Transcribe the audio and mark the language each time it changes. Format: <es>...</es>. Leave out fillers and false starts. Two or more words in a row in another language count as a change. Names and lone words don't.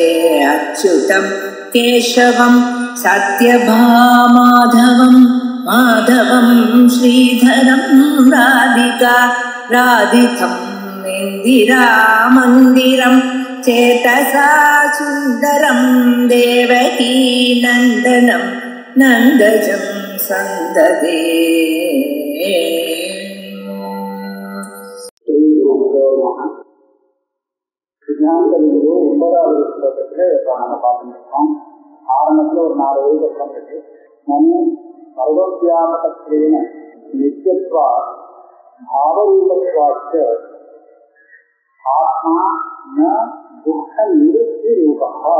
<sa>अच्युतं केशवं सत्यभामाधवं माधवं श्रीधरं राधितं इन्दिरामन्दिरं चेतसा सुन्दरं देवकी नन्दनं नन्दजं सन्ददे।</sa> <ta>விஞ்ஞானத்திலிருந்து 9வது ஸ்லோகத்தில் இப்போ நம்ம பார்த்துருக்கோம். ஆரம்பத்தில் ஒரு 4 வரிகள் இருக்கு.</ta> <sa>सर्वव्यापकत्वेन नित्यत्वा भावरूपत्वाच्च आत्मा न दुःख निवृत्ति रूपा.</sa>